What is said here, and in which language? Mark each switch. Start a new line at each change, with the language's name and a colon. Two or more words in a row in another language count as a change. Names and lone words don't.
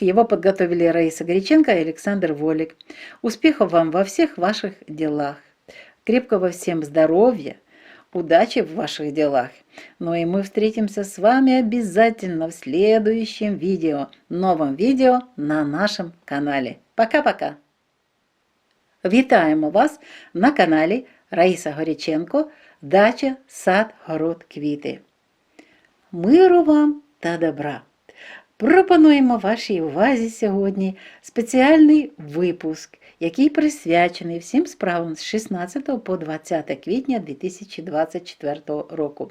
Russian: Его подготовили Раиса Горяченко и Александр Волик. Успехов вам во всех ваших делах. Крепкого всем здоровья, удачи в ваших делах. Ну и мы встретимся с вами обязательно в следующем видео, новом видео на нашем канале. Пока-пока!
Ukrainian: Вітаємо вас на каналі Раїса Горяченко «Дача, сад, город, квіти». Миру вам та добра! Пропонуємо вашій увазі сьогодні спеціальний випуск, який присвячений всім справам з 16 по 20 квітня 2024 року.